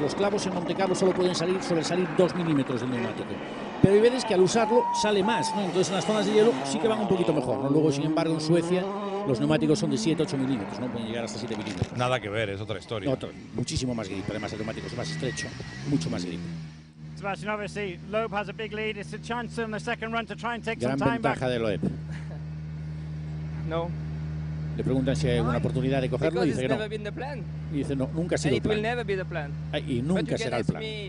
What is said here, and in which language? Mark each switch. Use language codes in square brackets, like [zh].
[es] Los clavos en Montecarlo solo pueden sobresalir 2 milímetros del neumático. Pero hay veces que al usarlo sale más, ¿no? Entonces en las zonas de hielo sí que van un poquito mejor, ¿no? Luego, sin embargo, en Suecia los neumáticos son de 7-8 milímetros, ¿no? Pueden llegar hasta 7 milímetros. Nada que ver, es otra historia. Muchísimo más grip, además el neumático es más estrecho, mucho más grip. [en] Sebastian, obviously, Loeb has a big lead. It's a chance in the second run to try and take [es] Gran [en] some time [es] ventaja [en] back. [es] de Loeb. [en] No. [es] Le preguntan si hay alguna oportunidad de cogerlo y dice que no. Y dice no, nunca ha sido el plan. Y nunca será el plan.